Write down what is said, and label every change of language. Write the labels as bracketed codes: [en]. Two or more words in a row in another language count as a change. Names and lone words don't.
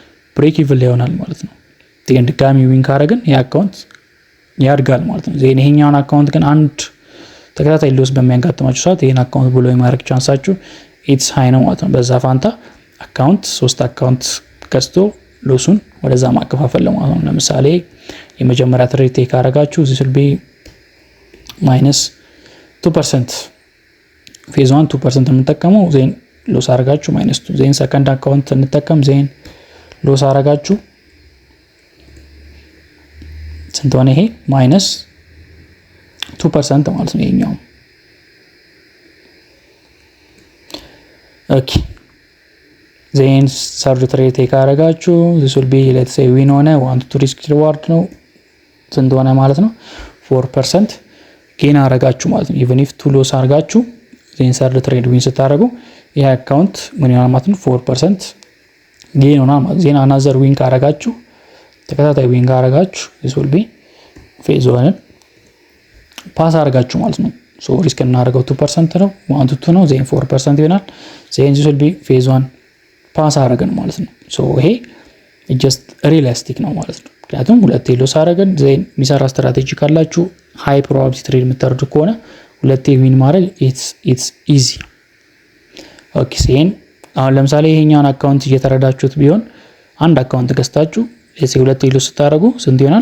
[en] break even [am] ላይ ይሆናል ማለት ነው። ዜን ድጋሚ ዊን ካረግን ይሄ አካውንት ያድጋል ማለት ነው። ዜን ይሄኛውን አካውንት ግን አንድ ተከታታይ ሎስ በሚያጋጥማችሁ ሰዓት ይሄን አካውንት ብሎ የማድረግ ቻንሳችሁ [en] it's high [am] ነው ማለት ነው። በዛ ፋንታ አካውንት 3 አካውንት ገዝቶ ሎሱን ወደዛ ማከፋፈል ማለት ነው። ለምሳሌ የመጀመሪያ [en] trade take [am] አረጋችሁ [en] this will be [am] -2% ፌዝ 1 2% የምንጠቀመው ዜን ሎስ አረጋችሁ -2 ዜን [en] second account [am] እንጠቀም ዜን ሎስ አረጋችሁ ስንት ሆነ? ይሄ -2% ማለት ነው ይሄኛው። ኦኬ ዜን [en] third trade take [am] አረጋችሁ [en] this will be let's say win [am] ሆነ [en] 1 to risk reward [am] ነው ስንት ሆነ ማለት ነው 4% ጌን አረጋችሁ ማለት ነው። even if 2 ሎስ አረጋችሁ ዜን [en] third trade win [am] ስታረጉ ይሄ አካውንት ምን ይሆናል ማለት ነው 4% ጌን ሆናል ማለት ዜን [en] another win [am] ካረጋችሁ ተከታታይ ዊን ካረጋችሁ [en] this will be phase 1 pass [am] አረጋችሁ ማለት ነው። [en] so risk [am] እናደርገው 2% ነው 1 to 2 ነው ዜን 4% ይሆናል ዜን [en] this will be phase 1 pass [am] አረገን ማለት ነው። ሶ ይሄ [en] just realistic [am] ነው ማለት ነው። ምክንያቱም ሁለቴ ሎስ አረገን ዜን ሚሰራ ስትራቴጂ ካላችሁ [en] high probability trade [am] የምታደርጉ ከሆነ ሁለቴ ዊን ማድረግ [en] it's easy። [am] ኦኬ ዜን አሁን ለምሳሌ ይሄኛውን አካውንት እየተረዳችሁት ቢሆን አንድ አካውንት ገዝታችሁ እዚህ ሁለቴ ሎስ ስታደርጉ ስንት ይሆናል?